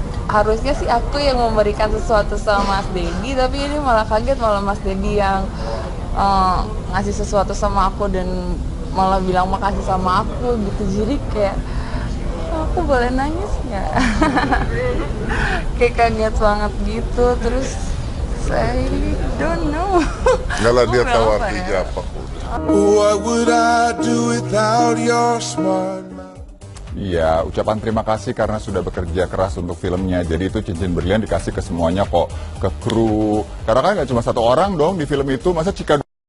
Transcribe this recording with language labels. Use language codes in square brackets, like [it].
[id] Harusnya sih aku yang memberikan sesuatu sama Mas Dedi, tapi ini malah kaget, malah Mas Dedi yang ngasih sesuatu sama aku dan malah bilang makasih sama aku gitu. Jadi kayak aku boleh nangis nggak? Kayak kaget banget gitu. Terus saya [en] don't know. [id] Nggak lah, dia tahu artinya apa. [en] What would I do without your smart mouth? [id] Iya, ucapan terima kasih karena sudah bekerja keras untuk filmnya. Jadi itu cincin berlian dikasih ke semuanya kok, ke kru. Karena kan nggak cuma satu orang dong di film itu, masa Chika